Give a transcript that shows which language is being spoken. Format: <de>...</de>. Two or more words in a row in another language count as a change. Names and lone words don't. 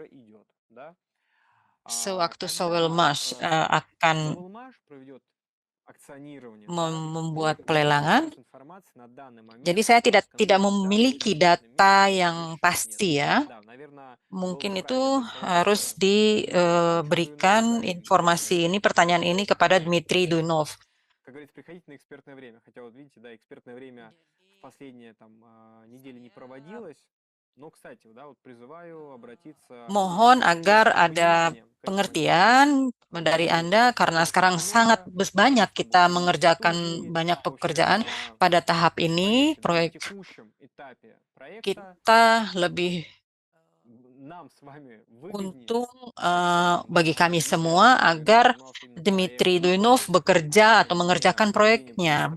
<id>Sewaktu Sovelmash akan membuat pelelangan, jadi saya tidak memiliki data yang pasti ya. Mungkin itu harus diberikan informasi ini, pertanyaan ini kepada Dmitry Duinov.</id> <ru>Как говорится, приходите на экспертное время. Хотя вот видите, да, экспертное время в последние там недели не проводилось. Но, кстати, да, вот призываю обратиться.</ru> <id>Mohon agar ada pengertian dari Anda karena sekarang sangat banyak kita mengerjakan banyak pekerjaan pada tahap ini. Proyek kita lebih untung bagi kami semua agar Dmitry Duinov bekerja atau mengerjakan proyeknya.</id>